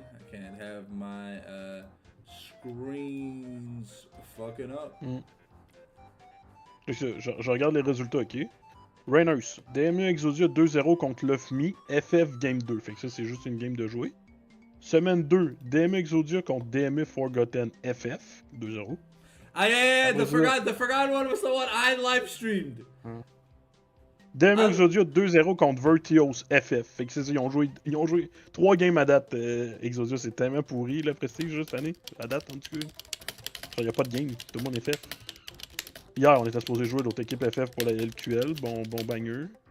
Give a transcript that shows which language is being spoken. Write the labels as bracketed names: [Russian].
[English] I can't have my screens fucking up. [French] Je regarde les résultats, ok? Rainers, DME Exodia 2-0 contre l'OFMI, FF Game 2. Fait que ça, c'est juste une game de jouer. Semaine 2, DME Exodia contre DME Forgotten FF, 2-0. [English] Ah, yeah, [French] Après ça, [English] the forgotten one was the one I live streamed. [French] DME Exodia 2-0 contre Vertios FF. Fait que c'est ça, ils ont joué 3 games à date. Exodia, c'est tellement pourri, le prestige, juste cette année. À date, en tout cas. Il n'y a pas de game, tout le monde est FF. Hier, on était supposé jouer l'autre équipe FF pour la LQL, bon banger.